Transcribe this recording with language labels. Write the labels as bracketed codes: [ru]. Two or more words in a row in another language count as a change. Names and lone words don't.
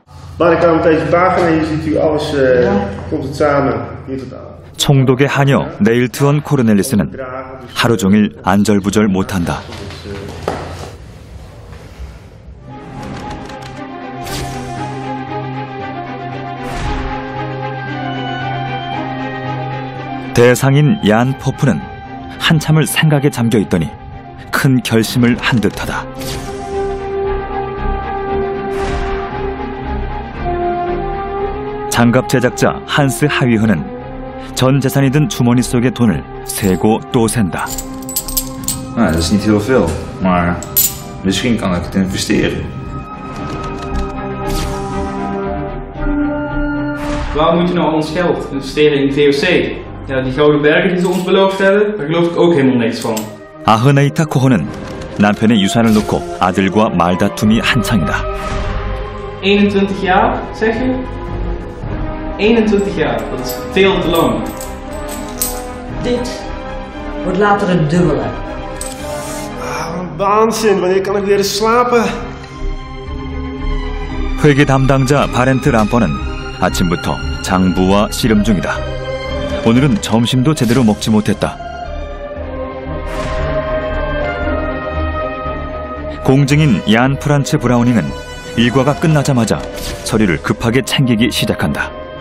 [nl] Laat ik aan op deze pagina, hier ziet u alles, komt het samen hier tot aan. [ko] 총독의 하녀 네일트 코르넬리스는 하루 종일 안절부절 못한다. 대상인 얀 포프는 한참을 생각에 잠겨 있더니 큰 결심을 한 듯하다. 장갑 제작자 한스 하위흐는 전 재산이 든 주머니 속의 돈을 세고 또 샌다. [nl] Dat is niet heel veel, maar misschien kan ik het investeren. Waarom moet je nou al ons geld investeren in VOC? Ja, die gouden bergen die ze ons beloofd hebben, daar geloof ik ook helemaal niks van. [ko] 아흐네이타 코호는 남편의 유산을 놓고 아들과 말다툼이 한창이다. [nl] 21 jaar, zeg je? 21 jaar, dat is veel te lang. Dit wordt later het dubbele. Waanzin, wanneer kan ik weer eens slapen? [ko] 회계 담당자 바렌트 람퍼는 아침부터 장부와 씨름 중이다. 오늘은 점심도 제대로 먹지 못했다. 공증인 얀 프란츠 브라우닝은 일과가 끝나자마자 서류를 급하게 챙기기 시작한다.